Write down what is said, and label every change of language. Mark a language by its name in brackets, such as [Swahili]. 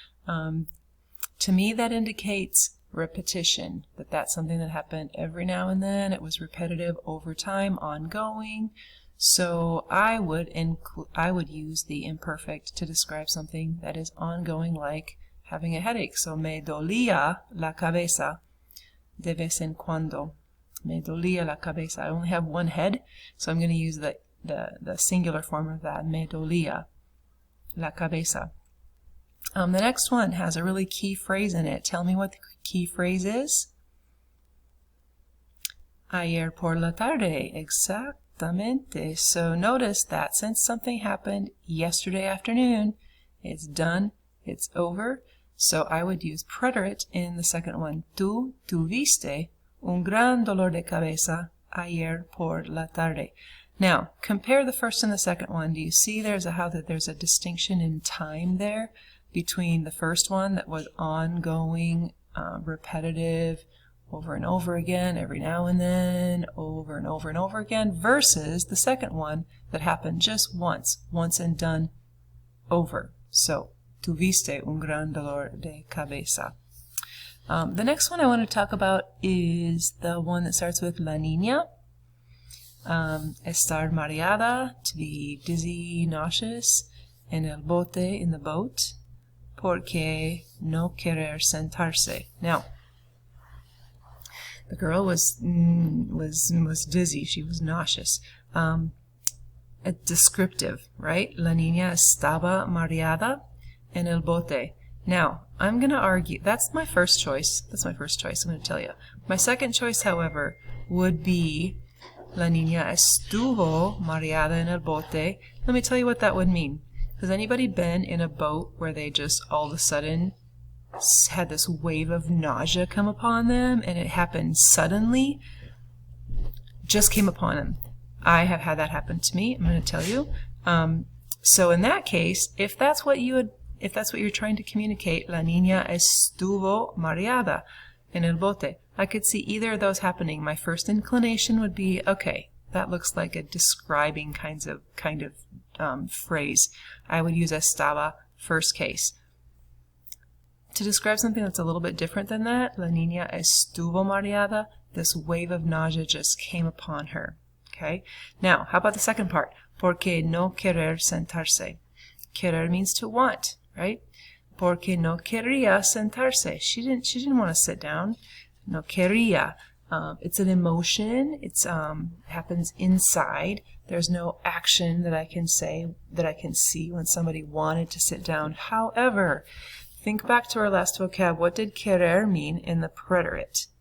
[English] To me, that indicates repetition, that's something that happened every now and then. It was repetitive over time, ongoing. So I would use the imperfect to describe something that is ongoing, like having a headache. [Spanish] So me dolía la cabeza de vez en cuando. Me dolía la cabeza. [English] I only have one head, so I'm going to use the singular form of that. [Spanish] Me dolía la cabeza. [English] The next one has a really key phrase in it. Tell me what the key phrase is. [Spanish] Ayer por la tarde. Exactamente. [English] So notice that since something happened yesterday afternoon, it's done, it's over. So I would use preterite in the second one. [Spanish] Tú tuviste un gran dolor de cabeza ayer por la tarde. [English] Now, compare the first and the second one. Do you see there's a distinction in time there between the first one that was ongoing, repetitive, over and over again, every now and then, over and over and over again, versus the second one that happened just once and done, over. [Spanish] So, tuviste un gran dolor de cabeza. [English] The next one I want to talk about is the one that starts with la niña. [Spanish] Estar mareada, [English] to be dizzy, nauseous, [Spanish] en el bote, [English] in the boat, [Spanish] porque no querer sentarse. [English] Now, the girl was dizzy, she was nauseous. A descriptive, right? [Spanish] La niña estaba mareada en el bote. [English] Now, I'm going to argue, that's my first choice, I'm going to tell you. My second choice, however, would be [Spanish] la niña estuvo mareada en el bote. [English] Let me tell you what that would mean. Has anybody been in a boat where they just all of a sudden had this wave of nausea come upon them, and it happened suddenly? Just came upon them. I have had that happen to me, I'm going to tell you. So in that case, if that's what you're trying to communicate, [Spanish] la niña estuvo mareada en el bote, [English] I could see either of those happening. My first inclination would be, okay, that looks like a describing kind of phrase. I would use estaba first case. To describe something that's a little bit different than that, [Spanish] la niña estuvo mareada, [English] this wave of nausea just came upon her. Okay? Now, how about the second part? [Spanish] Porque no querer sentarse. [English] Querer means to want, right? [Spanish] Porque no quería sentarse. [English] She didn't want to sit down. [Spanish] No quería. [English] It's an emotion. It's happens inside. There's no action that I can see when somebody wanted to sit down. However, think back to our last vocab. What did querer mean in the preterite?